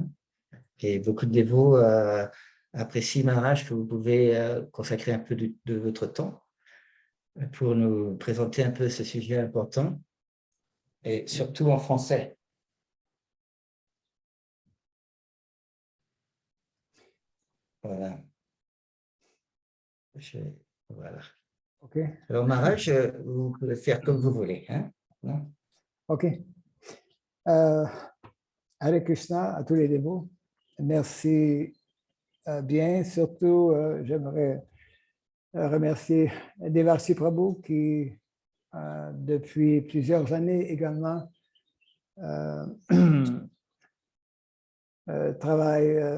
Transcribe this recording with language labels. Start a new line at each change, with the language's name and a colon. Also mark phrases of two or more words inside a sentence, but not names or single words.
French: Et beaucoup de dévots apprécient Maharaj que vous pouvez consacrer un peu de votre temps pour nous présenter un peu ce sujet important, et surtout en français. Voilà. Voilà. Okay. Alors, Maharaj, vous pouvez faire comme vous voulez. Hein? Non? Ok. Hare Krishna à tous les dévots. Merci bien. Surtout, j'aimerais remercier Devarsi Prabhu qui, depuis plusieurs années également, travaille